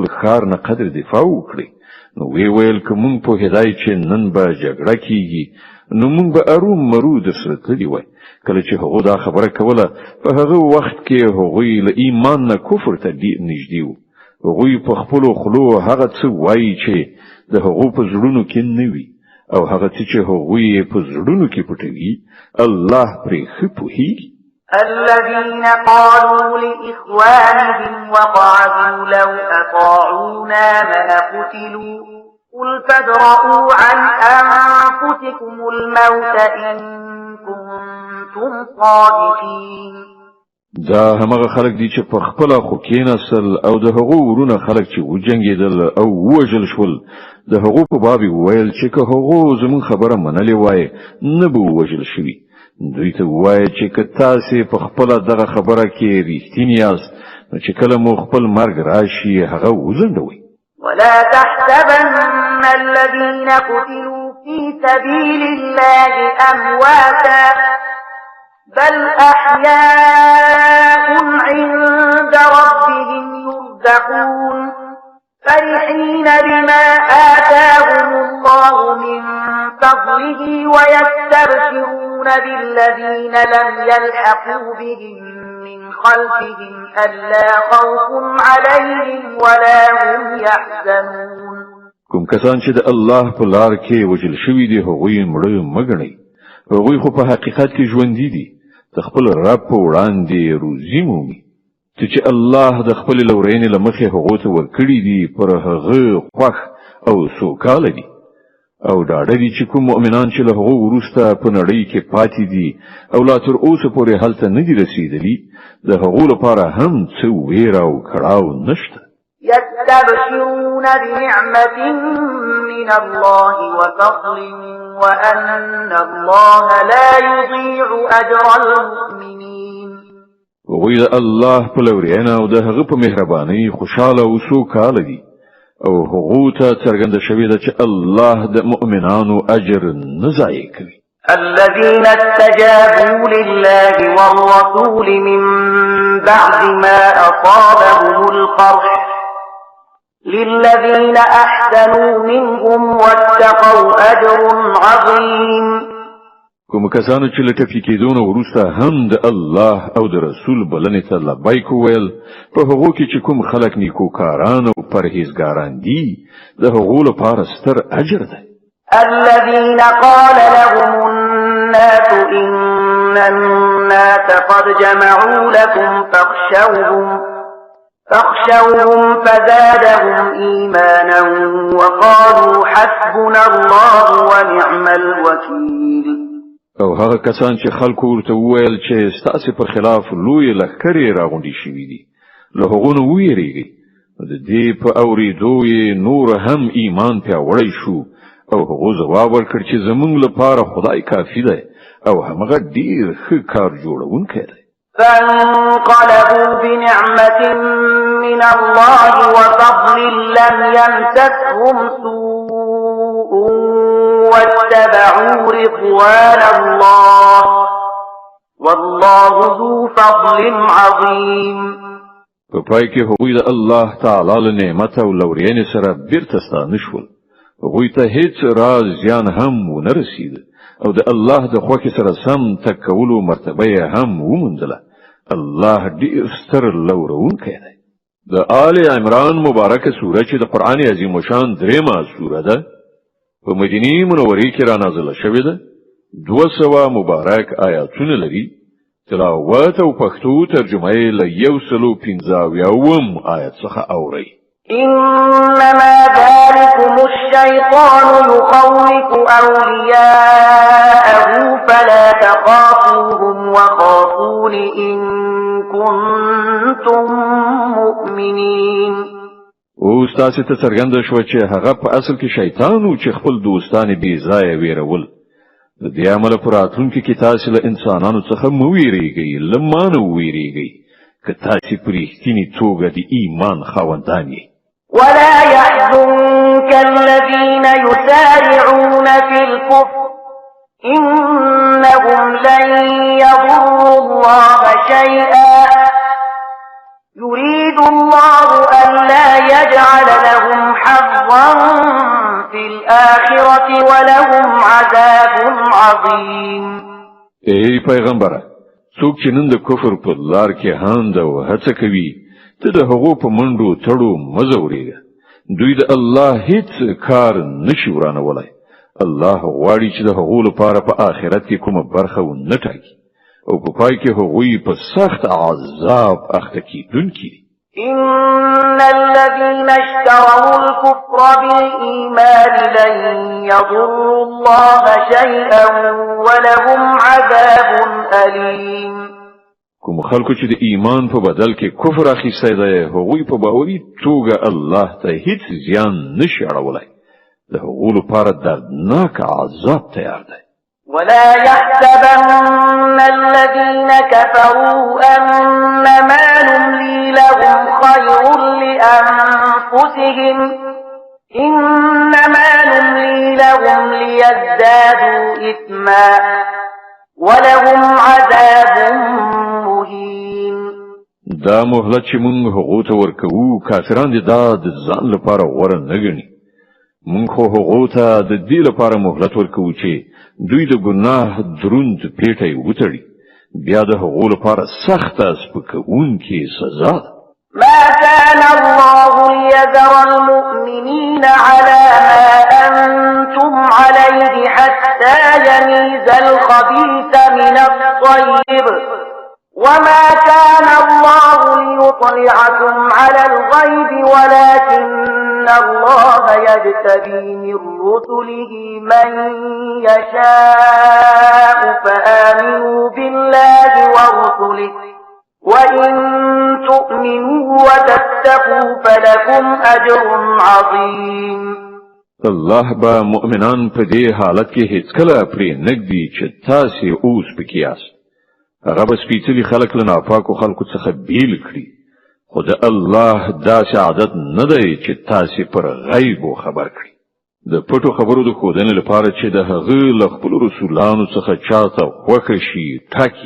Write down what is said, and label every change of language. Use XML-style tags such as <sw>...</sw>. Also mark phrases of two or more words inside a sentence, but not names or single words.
<ps>خار نه قدر دفاع وکړي نو ویل کوم په هدايه چې نن به جګړه کیږي نو موږ به اروم مرو د سره تللی وای کله چې هغه دا خبره کوله په هغه وخت کې هغه له ایمان نه کفر ته نږدې وو هغه په خپل خلو هغه څه وایي چې د هغه په زړونو کې نه وي او هغه چې هغه په زړونو کې پټوي الله پرې خپوهیږي</ps> <ar>الذين قالوا لإخوانهم وقعدوا لو أطاعونا ما قتلوا قل فادرءوا عن أنفسكم الموت إن كنتم صادقين</ar> <ps>دا همغه خلک دي چې په خپل خو کېناسل او د هغو ورونه خلک چې وجنګیدل او وژل شول د هغو په باب ویل چې که هغو زمون خبره منلې وای نه به وژل شي دوی ته وای چې که تاسو په خپل دغه خبره کې ریښتینی یاست نو چې کله مو خپل مرګ راشي هغه وزندوي</ps> <ar>ولا تحسبن الذين قتلوا في سبيل الله أمواتا بل أحياء عند ربهم يرزقون فرحين بما آتاهم الله من فضله ويستبشرون بالذين لم يلحقوا بهم من خلفهم ألا خوف عليهم ولا هم يحزنون</ar> <ps>کوم کسان چې د الله په لار کې وجل شوی دي هغوی مړ مګنی هغوی خو په حقیقت کې ژوند دي د خپل رب په وړاندې روزي مومي چې الله د خپل لورینې لمخې هغه ته ورکړي دي پر هغه خوښ او سوکاله دي او دا دي چې کوم مؤمنان چې له هغه ورسته په نړۍ کې پاتې دي او لا تر اوسه پورې هلته نه دي رسیدلي د هغه لپاره هم څه ویره او کړاو نشته</ps> <ar>يستبشرون بنعمة من الله وفضل وأن الله لا يضيع أجر المؤمنين</ar> <ps>وغوی الله په لورینه او د هغه په مهرباني خوشاله او سوکاله دي او هغه ته څرګنده شوی ده چې الله د مؤمنانو اجر نه ضایع کوي</ps> <ar>الذين استجابوا لله والرسول من بعد ما أصابهم القرح للذين أحسنوا منهم واتقوا أجر عظيم</ar> <ps>کوم کسانو چې له ټپي کېدونو وروسته هم د الله او د رسول بلنې ته لبیک ویل په هغو کې چې کوم خلک نیکوکاران او پرهیزګاران دي د هغو لپاره ستر اجر دی</ps> <ar>الذين قال لهم الناس إن الناس قد جمعوا لكم فاخشوهم فزادهم إيمانا وقالوا حسبنا الله ونعم الوكيل</ar> <ps>او هغه کسان چې خلکو ورته وویل چې ستاسو پر خلاف لوی لښکرې راغونډې شوې دي له هغو نه ویریږي د دې په اورېدو یې نور هم ایمان پیاوړی شو او هغه ځواب ورکړ چې زمونږ لپاره خدای کافی دی او هغه ډیر ښه کار جوړونکی دی.</ps> <ar>فانقلبوا بنعمة من الله وفضل لم يمسسهم سوء واتبعوا رضوان الله والله ذو فضل عظيم.</ar> <ps>په پای کې هغوی د الله تعالی له نعمت او لورینې سره بیرته ستانه شول. هغوی ته هیڅ راز زیان هم ونه رسید او د الله د خوښې سره سم تکولو مرتبه یې هم وموندله. الله ډیر ستر لورونکی دی. د آل عمران مبارکه سوره چې د قرآن عظیم شان درېمه سوره ده په مدینه منورې کې را نازله شوې ده. 200 مبارک آیاتونه لري. تلاوت او پښتو ترجمه یې له 115 آیت څخه اوري.</ps> <ar>إنما ذلكم الشيطان يخوف أولياءه فلا تخافوهم وخافون إن كنتم مؤمنين.</ar> <ps>اوس تاسو ته څرګنده شوه چې هغه په اصل کې شیطان و چې خپل دوستان بې ځایه ویرول. د دې عمل پر راتلونکي کې تاسو له انسانانو څخه مو ویریږئ، له ما نه ویریږئ که تاسو په رښتینې توګه د ایمان خاوندان یئ.</ps> <ar>ولا يحزنك الذين يسارعون في الكفر إنهم لن يضروا الله شيئا يريد الله ألا يجعل لهم حظا في الآخرة ولهم عذاب عظيم.</ar> <ps>ای پیغمبره، څوک چې نن د کفر په لار کې هاند او هڅه کوي ته د هغو په منډو تړو مزورېږه. دوی د الله هیڅ کار نشي ورانولی. الله غواړي چې د هغو لپاره په آخرت کې کومه برخه ونه ټاکي او په پای کې هغوی په سخت عذاب اخته کیدونکي دي.</ps> <ar>إن الذين اشتروا الكفر بالإيمان لن يضروا الله شيئا ولهم عذاب أليم.</ar> <ps>کوم خلکو چې د ایمان په بدل کې کفر اخیستی دی هغوی په باوري توګه الله ته هیڅ زیان نشي اړولی. د هغو لپاره دردناک عذاب تیار دی.</ps> <ar>ولا يحسبن الذين كفروا أنما نملي لهم خير لأنفسهم إنما نملي لهم ليزدادوا إثما ولهم عذاب مهين.</ar> <ps>دا مهلت چې مونږ هغو ته ورکوو کافران دي دا د ځان لپاره غوره نه ګڼي. مونږ خو هغو ته د دې لپاره مهلت ورکوو چې دوی د ګناه دروند پیټی وتړي. بیا د هغو لپاره سخته سپکوونکې سزا ده.</ps> <ar>ما كان الله ليذر المؤمنين على ما أنتم عليه حتى يميز الخبيث من الطيب وما كان الله ليطلعكم على الغيب ولكن الله يجتبي من رسله من يشاء فآمنوا بالله ورسله وإن تؤمنوا وتتقوا فلكم أجر عظيم.</ar> <ps>الله با مؤمنان په دې حالت کې هیڅ کله پرې نږدې چې تاسو اوس پکې یاست. هغه به سپېڅلي خلک له ناپاکو خلکو څخه بیل کړي. خو د الله داسې عادت نه دی چې تاسو پر غیبو خبر کړي. د پټو خبرو د ښودنې لپاره چې د هغه له خپلو رسولانو څخه چاته خوښه شي ټاکي.</ps>